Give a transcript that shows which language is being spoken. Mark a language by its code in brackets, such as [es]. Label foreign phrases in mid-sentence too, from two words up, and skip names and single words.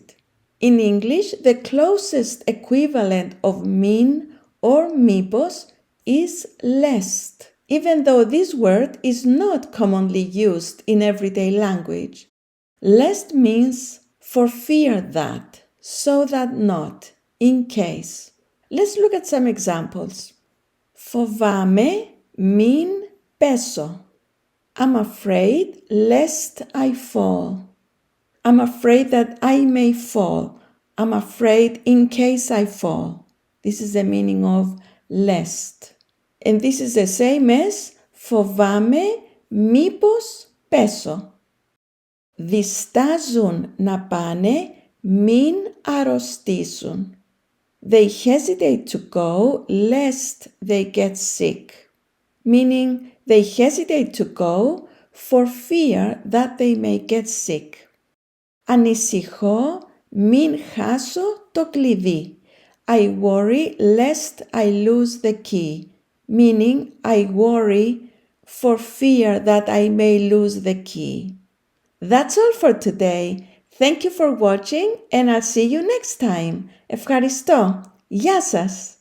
[en] In English, the closest equivalent of min or μήπως is lest, even though this word is not commonly used in everyday language. Lest means for fear that, so that not, in case. Let's look at some examples. [el] Φοβάμαι μην πέσω. [en] I'm afraid lest I fall. I'm afraid that I may fall. I'm afraid in case I fall. This is the meaning of lest. And this is the same as [el] φοβάμαι μήπως πέσω. Διστάζουν να πάνε μην αρρωστήσουν. [en] They hesitate to go lest they get sick. meaning they hesitate to go for fear that they may get sick. [el] Ανησυχώ μην χάσω το κλειδί. [en] I worry lest I lose the key, meaning I worry for fear that I may lose the key. That's all for today. Thank you for watching and I'll see you next time. [el] Ευχαριστώ. Γεια σας.